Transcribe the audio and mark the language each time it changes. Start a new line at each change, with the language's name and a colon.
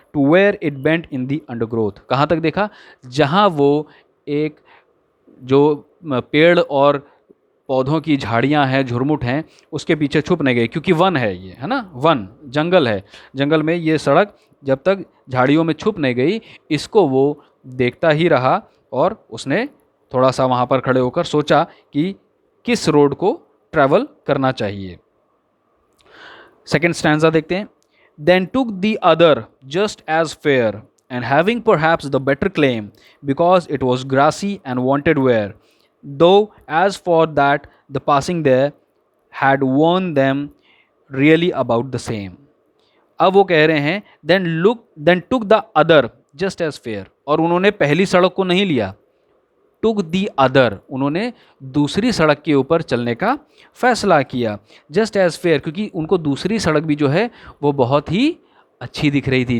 English: To where it bent in the undergrowth.
Hindi: कहाँ तक देखा? जहाँ वो एक जो पेड़ और पौधों की झाड़ियाँ हैं, झुरमुट हैं, उसके पीछे छुप नहीं गई, क्योंकि वन है ये, है ना, वन जंगल है। जंगल में ये सड़क जब तक झाड़ियों में छुप नहीं गई, इसको वो देखता ही रहा, और उसने थोड़ा सा वहाँ पर खड़े होकर सोचा कि किस रोड को ट्रैवल करना चाहिए। सेकेंड स्टैंजा देखते हैं।
English: Then took the other just as fair and having perhaps the better claim because it was grassy and wanted wear, though as for that the passing there had warned them really about the same।
Hindi: अब वो कह रहे हैं
English: then took the other just as fair,
Hindi: और उन्होंने पहली सड़क को नहीं लिया।
English: took the other,
Hindi: उन्होंने दूसरी सड़क के ऊपर चलने का फैसला किया।
English: just as fair,
Hindi: क्योंकि उनको दूसरी सड़क भी जो है वो बहुत ही अच्छी दिख रही थी।